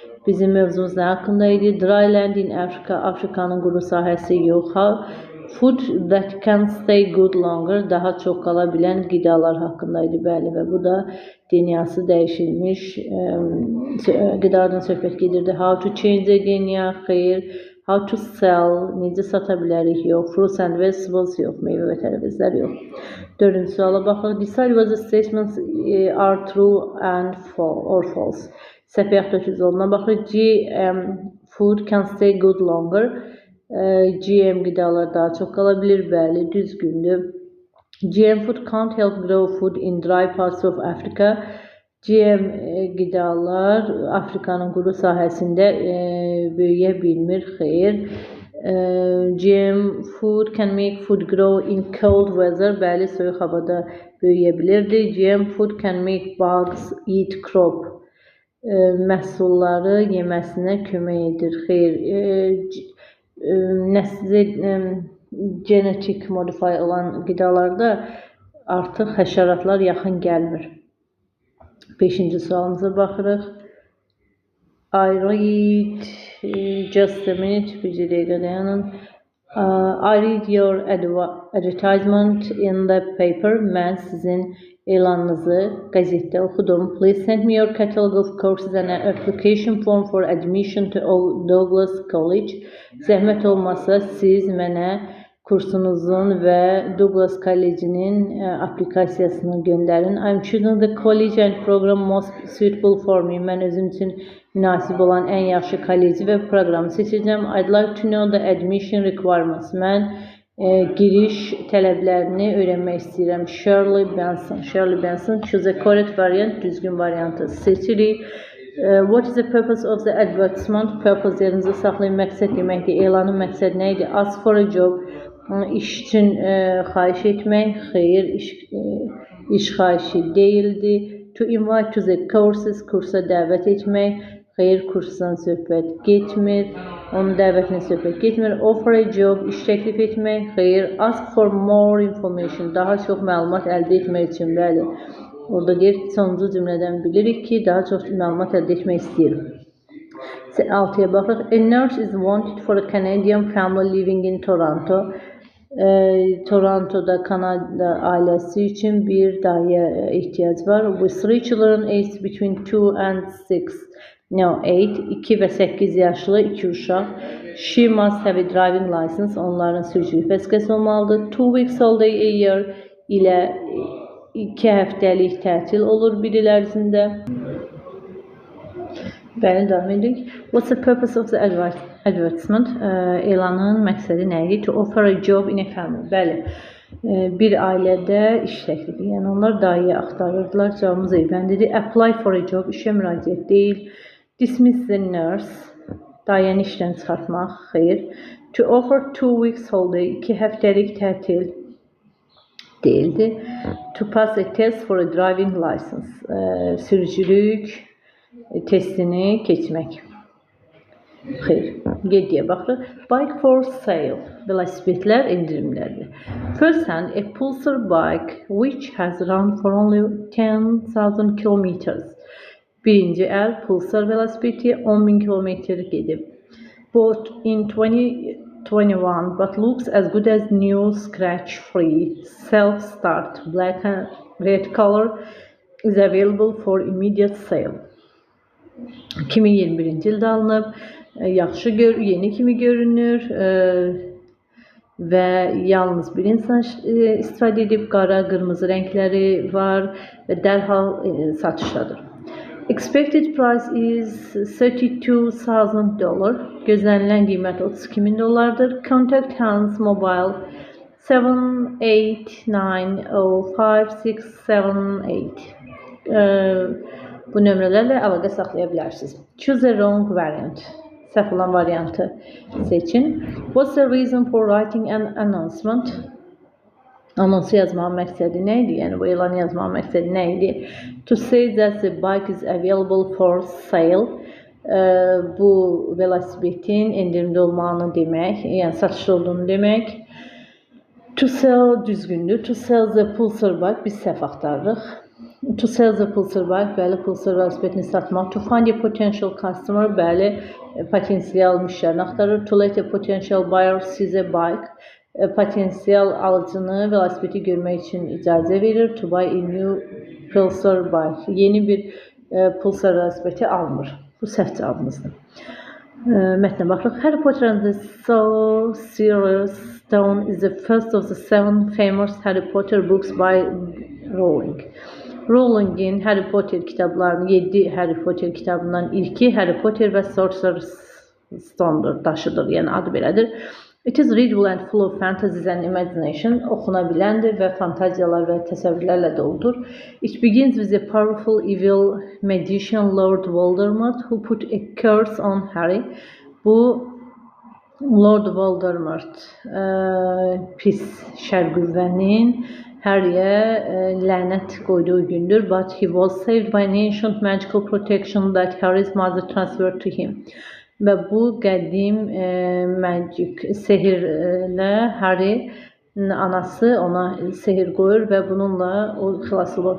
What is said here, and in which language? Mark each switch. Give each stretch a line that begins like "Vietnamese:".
Azerbaijani: Bizim mövzumuz nə haqqında idi?
English: Dry land in Africa.
Azerbaijani: Afrikanın quru sahəsi yox.
English: Food that can stay good longer.
Azerbaijani: Daha çox qala bilən qidalar haqqında idi. Bəli, və bu da DNA'sı dəyişilmiş qidalardan söhbət gedirdi.
English: How to change the DNA. Xeyr. How to sell.
Azerbaijani: Necə sata bilərik? Yox.
English: Fruits and vegetables
Azerbaijani: yox. Meyvə və tərəvəzlər yox. 4-cü suala baxırıq.
English: Decide whether statements are true and false.
Azerbaijani: Səhv yaxud da düz olduğuna baxırıq.
English: GM food can stay good longer.
Azerbaijani: GM qidalar daha çox qala bilir. Bəli, düzgündür.
English: GM food can't help grow food in dry parts of Africa.
Azerbaijani: GM qidalar Afrikanın quru sahəsində böyüyə bilmir. Xeyr.
English: GM food can make food grow in cold weather.
Azerbaijani: Bəli, soyuq havada böyüyə bilirdi.
English: GM food can make bugs eat crop.
Azerbaijani: Məhsulları yeməsinə kömək edir. Xeyr, genetik modify olan qidalarda artıq həşəratlar yaxın gəlmir. 5-ci sualımıza baxırıq.
English: I read, just a minute,
Azerbaijani: bir dəqiqə dayanın.
English: I read your advertisement in the paper.
Azerbaijani: Mən sizin elanınızı qəzetdə oxudum.
English: Please send me your catalog of courses and an application form for admission to Douglas College.
Azerbaijani: Zəhmət olmasa siz mənə kursunuzun və Douglas College'nin aplikasiyasını göndərin.
English: I'm choosing the college and program most suitable for me.
Azerbaijani: Mən özüm üçün münasib olan ən yaxşı kolleci və proqramı seçəcəm.
English: I'd like to know the admission requirements.
Azerbaijani: Mən giriş tələblərini öyrənmək istəyirəm.
English: Shirley Benson. Choose a correct variant.
Azerbaijani: Düzgün variantı seçirik.
English: What is the purpose of the advertisement?
Azerbaijani: Purpose yerinizə saxlayın. Məqsəd deməkdir. Elanın məqsədi nə idi?
English: Ask for a job.
Azerbaijani: İş üçün xahiş etmək. Xeyr, iş xahişi deyildi.
English: To invite to the courses.
Azerbaijani: Kursa dəvət etmək. Xeyr, kursdan söhbət getmir. Onun dəvətinə söhbət getmir.
English: Offer a job.
Azerbaijani: İş təklif etmək. Xeyr.
English: Ask for more information.
Azerbaijani: Daha çox məlumat əldə etmək üçün. Bəli. Orada deyir, sonuncu cümlədən bilirik ki, daha çox məlumat əldə etmək istəyir. 6-ya baxırıq.
English: A nurse is wanted for a Canadian family living in Toronto.
Azerbaijani: Toronto'da Kanada ailəsi üçün bir dayıya ehtiyac var.
English: With 3 children aged between 2 and 6. No, 8.
Azerbaijani: 2 və 8 yaşlı 2 uşaq.
English: She must have a driving license.
Azerbaijani: Onların sürücülük vəsiqəsi olmalıdır.
English: 2 weeks holiday a year
Azerbaijani: ilə 2 həftəlik tətil olur bir il ərzində. Bəli, davam edirik.
English: What's the purpose of the advertisement?
Azerbaijani: Elanın məqsədi nə idi?
English: To offer a job in a family.
Azerbaijani: Bəli, bir ailədə iş təklifi. Yəni onlar dayı axtarırdılar. Cavabımız bəndidir.
English: Apply for a job.
Azerbaijani: İşə müraciət deyil.
English: Dismiss the nurse.
Azerbaijani: Dayəni işdən çıxartmaq. Xeyr.
English: To offer 2 weeks holiday.
Azerbaijani: 2 həftəlik tətil değildi.
English: To pass a test for a driving license.
Azerbaijani: Sürücülük testini keçmək. Xeyr. 7-yə baxırıq.
English: Bike for sale.
Azerbaijani: Velosipedlər endirimlərdir.
English: First hand, a Pulsar bike which has run for only 10,000 kilometers.
Azerbaijani: Birinci əl Pulsar velosipedi 10.000 kilometr gedib.
English: Bought in 2021 but looks as good as new, scratch-free, self-start, black and red color is available for immediate sale.
Azerbaijani: 2021-ci ildə alınıb, yaxşı yeni kimi görünür və yalnız bir insan istifadə edib, qara, qırmızı rəngləri var və dərhal satışdadır.
English: Expected price is $32,000.
Azerbaijani: Gözlənilən qiymət $32,000.
English: Contact Hans Mobile
Azerbaijani: 7890568. Bu nömrələrlə əlaqə saxlaya bilərsiniz.
English: Choose a wrong variant.
Azerbaijani: Səhv olan variantı seçin.
English: What's the reason for writing an announcement?
Azerbaijani: Anonsu yazmağın məqsədi nə idi? Yəni bu elanı yazmağın məqsədi nə idi?
English: To say that the bike is available for sale.
Azerbaijani: Bu velosipedin endirimdə olmağını demək, yəni satışda olduğunu demək.
English: To sell düzgündür. To sell the Pulsar bike
Azerbaijani: biz səhv axtarırıq.
English: To sell the Pulsar bike,
Azerbaijani: bəli, Pulsar velosipedini satmaq.
English: To find a potential customer,
Azerbaijani: bəli, potensial müştərini axtarır.
English: To let a potential buyer see the bike.
Azerbaijani: Potensial alıcını velosipedi görmək üçün icazə verir.
English: To buy a new Pulsar bike.
Azerbaijani: Yeni bir Pulsar velosipedi almır. Bu səhv cavabımızdır. Mətnə baxırıq.
English: Harry Potter and the Sorcerer's Stone is the first of the 7 famous Harry Potter books by Rowling.
Azerbaijani: Rowling'in Harry Potter kitablarının 7 Harry Potter kitabından ilki Harry Potter və Sorcerer's Stone'dur, daşıdır, yəni adı belədir.
English: It is readable and full of fantasies and imagination.
Azerbaijani: Oxuna biləndir və fantaziyalar və təsəvvürlərlə doludur.
English: It begins with a powerful evil magician Lord Voldemort who put a curse on Harry.
Azerbaijani: Bu Lord Voldemort pis şər qüvvənin Harry'e lənət qoyduğu gündür.
English: But he was saved by an ancient magical protection that Harry's mother transferred to him.
Azerbaijani: Və bu qədim magic sehirlə Harry'nin anası ona sehir qoyur və bununla o xilas olur.